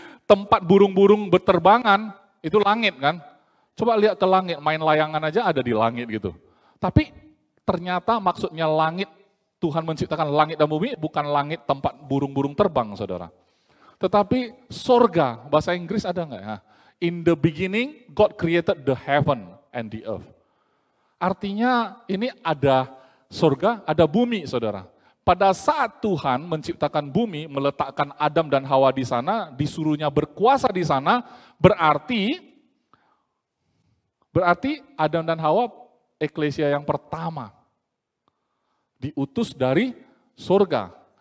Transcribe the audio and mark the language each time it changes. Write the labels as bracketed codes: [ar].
[id] Tempat burung-burung berterbangan, itu langit kan. Coba lihat ke langit, main layangan aja ada di langit gitu. Tapi ternyata maksudnya langit, Tuhan menciptakan langit dan bumi, bukan langit tempat burung-burung terbang, saudara. Tetapi surga, bahasa Inggris ada nggak ya? [en] In the beginning, God created the heaven and the earth. [id] Artinya ini ada surga, ada bumi, saudara. Pada saat Tuhan menciptakan bumi, meletakkan Adam dan Hawa di sana, disuruhnya berkuasa di sana, berarti Adam dan Hawa eklesia yang pertama diutus dari surga.